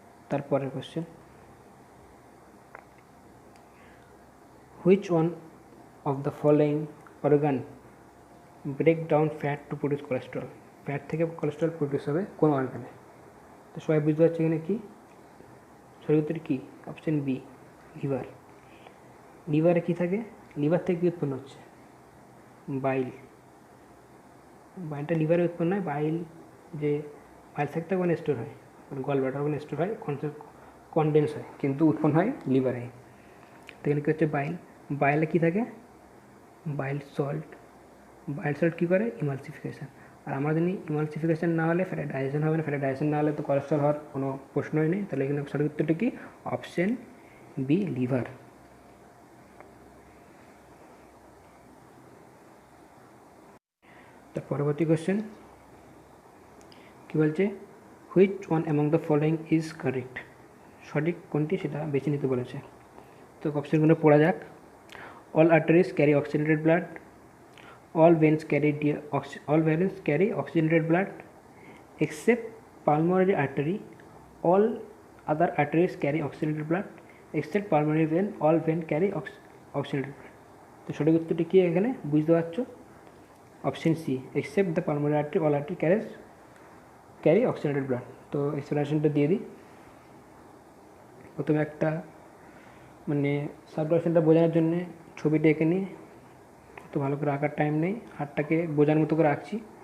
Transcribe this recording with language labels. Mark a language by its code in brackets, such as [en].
[bn] তারপরের question, [en] Which one of the following organ break down fat to produce cholesterol? [bn] Fat থেকে cholesterol produce হবে কোন অর্গানে? তো সবাই বুঝতে পারছে এখানে কি সঠিক উত্তর কি অপশন বি লিভার। লিভারে কী থাকে, লিভার থেকে কী উৎপন্ন হচ্ছে বাইল। বাইলটা লিভারে উৎপন্ন হয়, বাইল যে বাইল থাকতে ওখানে স্টোর হয়, গল ব্লাডার ওখানে স্টোর হয়, কনডেন্স হয়, কিন্তু উৎপন্ন হয় লিভারে। তো এখানে কী হচ্ছে বাইল, বাইলে কী থাকে বাইল সল্ট। বাইল সল্ট কী করে ইমালসিফিকেশান, আর আমরা জানি ইমালসিফিকেশান না হলে ফ্যাটের ডাইজেশন হবে না, ফ্যাটের ডাইজেশন না হলে তো কোলেস্ট্রল হওয়ার কোনো প্রশ্নই নেই। তাহলে এখানে সঠিক উত্তরটা কি অপশন বি লিভার। তার পরবর্তী কোশ্চেন কী বলছে, [en] which one among the following is correct, [bn] সঠিক কোনটি সেটা বেছে নিতে বলেছে। তো অপশনগুলো পড়া যাক। [en] all arteries carry oxygenated blood, all veins carry oxygenated blood except pulmonary artery, all other arteries carry oxygenated blood except pulmonary vein, all vein carry oxygenated blood। [bn] তো সঠিক উত্তরটি কি এখানে বুঝতে পারছো option C [en] Except the pulmonary artery all artery carry oxygenated blood. [bn] তো এক্সপ্লেনেশনটা দিয়ে দিই। প্রথমে একটা মানে সার্কুলেশনটা বোঝানোর জন্যে ছবিটা এঁকে নিই, তো ভালো করে আঁকার টাইম নেই, হাতটাকে বোঝার মতো করে আঁকছি।